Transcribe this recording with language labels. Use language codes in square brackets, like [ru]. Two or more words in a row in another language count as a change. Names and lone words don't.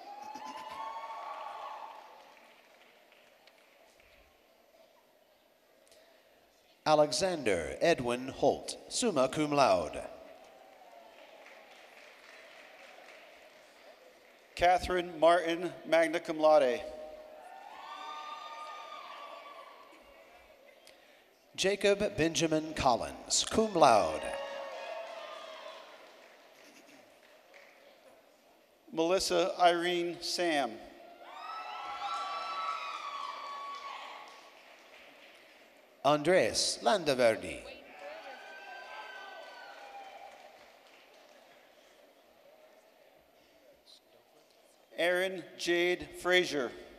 [en] Alexander Edwin Holt, [la] summa cum laude. [en] Catherine Martin, [la] magna cum laude. [en] Jacob Benjamin Collins, [la] cum laude. [en] Melissa Irene Sam. Andres Landaverdi. Erin Jade Frazier.